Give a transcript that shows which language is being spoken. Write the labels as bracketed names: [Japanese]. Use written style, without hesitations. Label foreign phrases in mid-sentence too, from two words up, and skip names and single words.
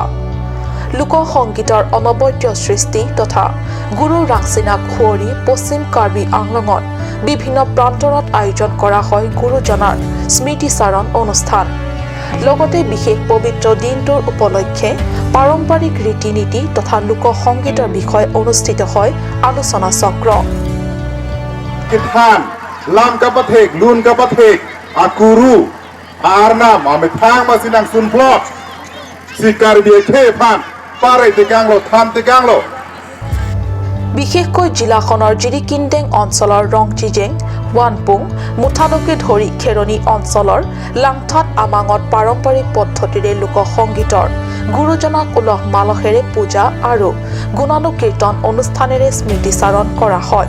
[Assamese] লোকসংগীতৰ অনবদ্য সৃষ্টি তথা গুৰু ৰাংচিনাক সুঁৱৰি পশ্চিম কাৰ্বি আংলঙত বিভিন্ন প্ৰান্তৰত আয়োজন কৰা হয় গুৰুজনাৰ স্মৃতিচাৰণ অনুষ্ঠান। লগতে বিশেষ পবিত্ৰ দিনটোৰ উপলক্ষে পাৰম্পৰিক ৰীতি নীতি তথা লোকসংগীতৰ বিষয়ে অনুষ্ঠিত হয় আলোচনা চক্ৰ। [Karbi] Lam kapathek, lun kapathek, akuru, arnam, amethang masinang sunplok, sikar biye khe phan, pare tekanglo, tham tekanglo. [Assamese] বিশেষকৈ জিলাখনৰ জিৰিকিনডেং অঞ্চলৰ ৰংচিজেং, ৱানপুং, মুঠালকে ধৰি খেৰণি অঞ্চলৰ লাংথাত আমাঙত পাৰম্পৰিক পদ্ধতিৰে লোকসংগীতৰ গুৰুজনাক উলহ মালহেৰে পূজা আৰু গুণানুকীৰ্তন অনুষ্ঠানেৰে স্মৃতিচাৰণ কৰা হয়।